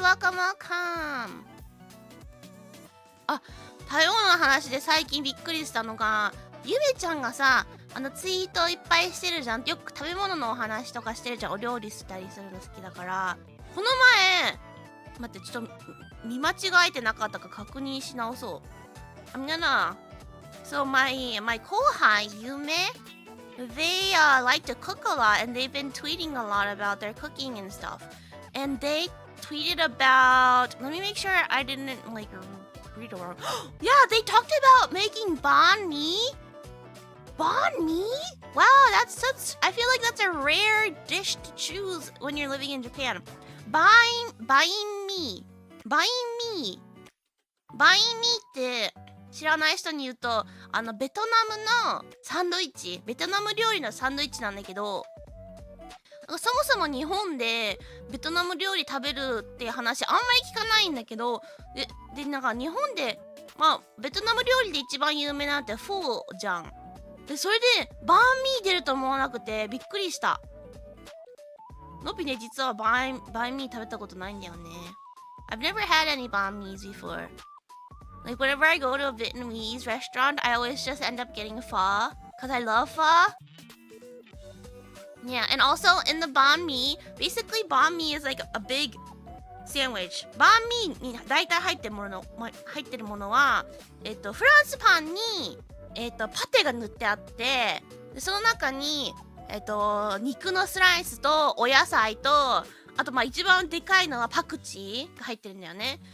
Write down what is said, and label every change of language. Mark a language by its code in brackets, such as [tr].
[ja] ワカマカン。食べ物の話で最近びっくりしたのが、ゆめちゃんがさ、ツイートいっぱいしてるじゃん。よく食べ物のお話とかしてるじゃん。お料理したりするの好きだから。この前、待って、ちょっと見間違えてなかったか確認し直そう。 [en] I'm gonna... So my 後輩、ゆめ、they like to cook a lot and they've been tweeting a lot about their cooking and stuff. And they tweeted about... Let me make sure I didn't like read it wrong. Yeah, they talked about making banh mi. Banh mi? Wow, that's such... I feel like that's a rare dish to choose when you're living in Japan. Banh mi. Banh mi. [ja] Banh mi って知らない人に言うと、ベトナムのサンドイッチ、ベトナム料理のサンドイッチなんだけど、そもそも日本でベトナム料理食べるって話あんまり聞かないんだけど、でなんか日本でベトナム料理で一番有名なんてフォーじゃん。でそれでバーミー出ると思わなくてびっくりした。のぴね、実はバーミー食べたことないんだよね。 [en] I've never had any banh mi's before. Like whenever I go to a Vietnamese restaurant, I always just end up getting pho because I love pho. Yeah, and also in the banh mi, basically banh mi is like a big sandwich. [ja] バンミーに大体入ってるものは、フランスパンに、パテが塗ってあって、でその中に、肉のスライスとお野菜と、あと一番でかいのはパクチーが入ってるんだよね。